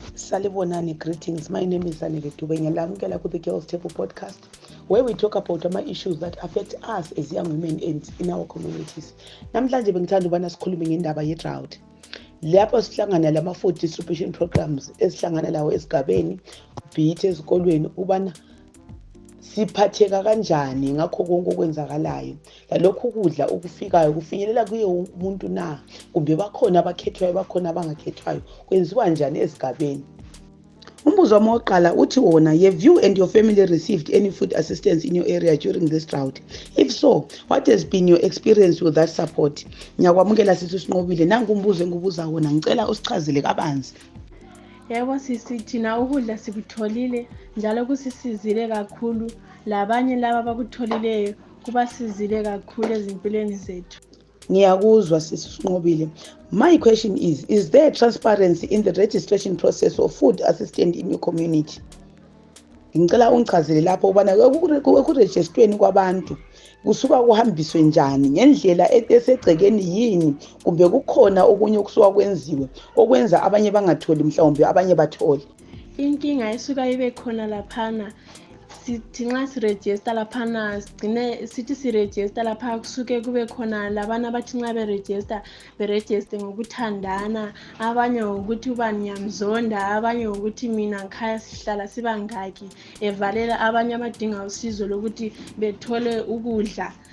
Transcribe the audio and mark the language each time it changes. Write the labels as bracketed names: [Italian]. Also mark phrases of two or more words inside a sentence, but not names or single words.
[North Ndebele] Salibonani, [English] greetings. My name is Zanele Dube. [North Ndebele] Ngiyalamukela ku [English] the Girls Table podcast, where we talk about issues that affect us as young women in our communities. Namhlanje bengithanda ubana sikhulume ngendaba ye-drought. Lapho sihlangana lama- food distribution programs esihlangana lawo esigabeni, bhithi ezikolweni, ubana siphatheka kanjani ngakho konke okwenzakalayo. Lalokhu kudla okufikayo kufinyelela kuye umuntu na, kumbe bakhona abakhethwayo bakhona abangakhethwayo, kwenziwa njani esigabeni. Umbuzo wami wokuqala uthi wona, have you and your family received any food assistance in your area during this drought? If so, what has been your experience with that support? [North Ndebele] Ngiyakwamukela sisi Sinqobile, nangu umbuzo engibuza wona, ngicela usichazele kabanzi. Yebo sisi, thina ukudla sikutholile njalo kusisizile kakhulu, labanye laba bakutholile kubasizile kakhulu ezimpilweni zethu. Ngiyakuzwa sisi Sinqobile. [English] My question is there transparency in the registration process of food assistance in your community? [North Ndebele] Ngicela ungichazele lapho ubana ekurejistweni kwabantu kusuka kuhambiswe njani, ngendlela esegcekeni yini, kumbe kukhona okunye okusuka kwenziwe okwenza abanye bangatholi mhlawumbe abanye bathole. Inkinga isuka ibe khona laphana, sithi nxa sirejista laphana sigcine sithi sirejista lapha kusuke kube khona labana bathi nxa berejiste ngokuthandana, abanye ukuthi ubani ngiyamzonda, abanye ukuthi mina ngikhaya sihlala sibangaki, evalela abanye abadinga usizo lokuthi bethole ukudla